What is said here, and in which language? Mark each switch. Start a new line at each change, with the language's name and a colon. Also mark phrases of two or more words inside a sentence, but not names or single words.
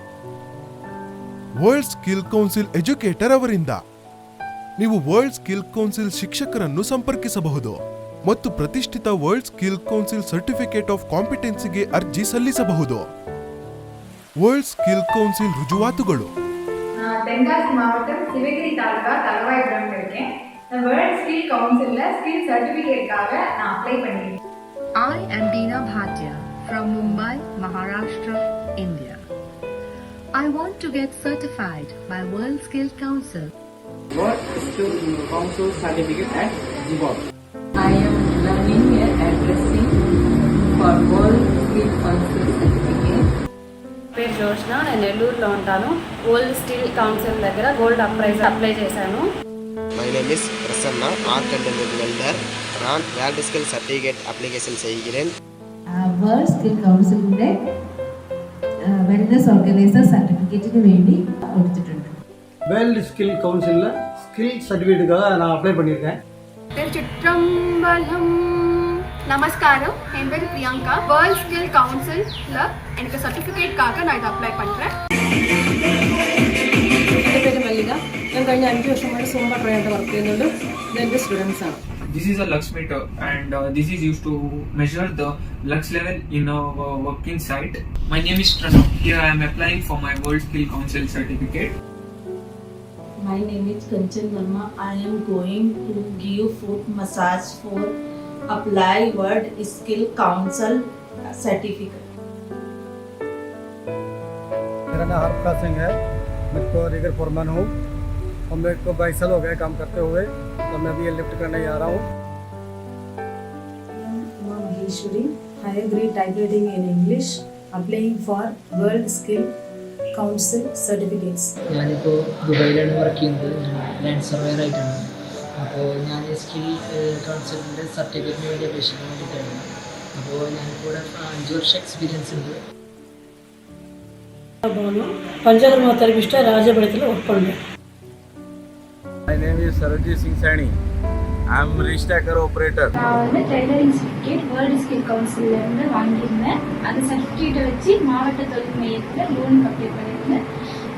Kannada: ವರ್ಲ್ಡ್ ಸ್ಕಿಲ್ ಕೌನ್ಸಿಲ್ ಎಜುಕೇಟರ್ ಅವರಿಂದ ನೀವು ವರ್ಲ್ಡ್ ಸ್ಕಿಲ್ ಕೌನ್ಸಿಲ್ ಶಿಕ್ಷಕರನ್ನು ಸಂಪರ್ಕಿಸಬಹುದು ಮತ್ತು ಪ್ರತಿಷ್ಠಿತ ವರ್ಲ್ಡ್ ಸ್ಕಿಲ್ ಕೌನ್ಸಿಲ್
English: certificate of competencyಗೆ
Kannada: ಅರ್ಜಿ ಸಲ್ಲಿಸಬಹುದು. ವರ್ಲ್ಡ್ ಸ್ಕಿಲ್ ಕೌನ್ಸಿಲ್ ರುಜುವಾತುಗಳು:
Tamil: தென்காசி மாவட்டம் சிவகிரி தாலுகா தலவாய்புரம் இருக்கேன். வேர்ல்ட் ஸ்கில் கவுன்சில்ல
English: skill certificateகாக
Tamil: நான் அப்ளை பண்ணிருக்கேன்.
English: I am Deena Bhatia from Mumbai, Maharashtra, India. I want to get certified by World Skill Council. World Skill Council certificate at Zimbabwe. I am learning addressing for World Skill Council certificate.
Telugu: పేరు జోష్న, నేను నెల్లూరులో ఉంటాను. వరల్డ్ స్కిల్ కౌన్సిల్ దగ్గర గోల్డ్ అప్లై చేశాను.
English: My name is Prasanna, Art and Welder.
Tamil: நான் வேர்ல்ட் ஸ்கில்
English: certificate application
Tamil: செய்கிறேன்.
Malayalam: വേൾഡ് സ്കിൽ കൗൺസിലിന്റെ
English: wellness organiser
Malayalam: സർട്ടിഫിക്കറ്റിന് വേണ്ടി കൊടുത്തിട്ടുണ്ട്.
Tamil: வேர்ல்டு ஸ்கில் கவுன்சிலில் ஸ்கில் சர்டிஃபிகேட்டுக்காக நான் அப்ளை பண்ணியிருக்கேன். திருச்சிற்றம்பலம். நமஸ்காரம், என் பேர் பிரியங்கா. வேர்ல்ட் ஸ்கில் கவுன்சில்ல எனக்கு சர்டிஃபிகேட்காக நான் இதை அப்ளை பண்ணுறேன்.
Malayalam: എൻ്റെ പേര് മല്ലിക. ഞാൻ കഴിഞ്ഞ 5 വർഷമായിട്ട്
English: Zumba trainer work
Malayalam: ചെയ്യുന്നുണ്ട്. ഇതെൻ്റെ സ്റ്റുഡൻസ് ആണ്.
English: This is a lux meter and this is used to measure the lux level in our working site. My name is Pranav. Here I am applying for my World Skill Council certificate. My name is Kanchan Verma. I am going to give foot massage for apply World Skill Council certificate.
Hindi: मेरा नाम हरप्राज सिंह है. मैं तो रिगर फोरमैन हूँ और मेरे को 22 साल हो गए काम करते हुए, तो मैं अभी ये लिफ्ट करने आ रहा हूँ.
English: Maheshwari, higher grade typewriting in English, applying for World Skill Council certificates.
Malayalam: ഞാനിപ്പോൾ ദുബായിലാണ് വർക്ക് ചെയ്യുന്നത്.
English: land surveyor
Malayalam: ആയിട്ടാണ്. അപ്പോൾ ഞാൻ സ്കിൽ കൗൺസിലിൻ്റെ സർട്ടിഫിക്കറ്റിന് വേണ്ടി അപേക്ഷിക്കാൻ വേണ്ടിയിട്ടാണ്. അപ്പോൾ ഞാനിപ്പോൾ 5 വർഷം എക്സ്പീരിയൻസ് ഉണ്ട്.
Kannada: ಪಂಚಕರ್ಮ ಥೆರಪಿಸ್ಟ್ ರಾಜಬಳದಲ್ಲಿ ವರ್ಕ್ பண்ணுறேன்.
English: My name is Sarojit Singh Saini. I am restacker operator.
Tamil: நான் வந்து
English: tailoring certificate
Tamil: வேர்ல்டு ஸ்கில் கவுன்சில்ல இருந்து வாங்கியிருந்தேன். அந்த சர்டிஃபிகேட்டை வச்சு மாவட்ட தொழில் மையத்தில் லோனுக்கு அப்ளை பண்ணியிருந்தேன்.